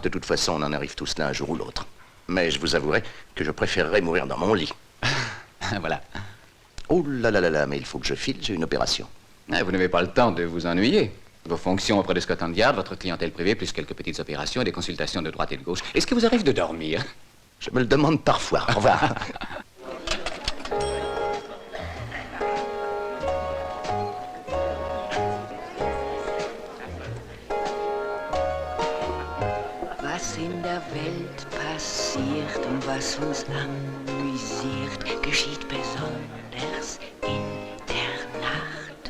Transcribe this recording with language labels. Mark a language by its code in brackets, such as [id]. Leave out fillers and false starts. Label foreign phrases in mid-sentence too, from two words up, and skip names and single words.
[fr] De toute façon, on en arrive tous là un jour ou l'autre. Mais je vous avouerai que je préférerais mourir dans mon lit. Voilà. Oh là là là là, mais il faut que je file, j'ai une opération. Ah, vous n'avez pas le temps de vous ennuyer. Vos fonctions auprès de Scotland Yard, votre clientèle privée, plus quelques petites opérations et des consultations de droite et de gauche. Est-ce que vous arrive de dormir? Je me le demande parfois. Au revoir. [de] Was in der Welt passiert und was uns amüsiert, geschieht besonders in der Nacht.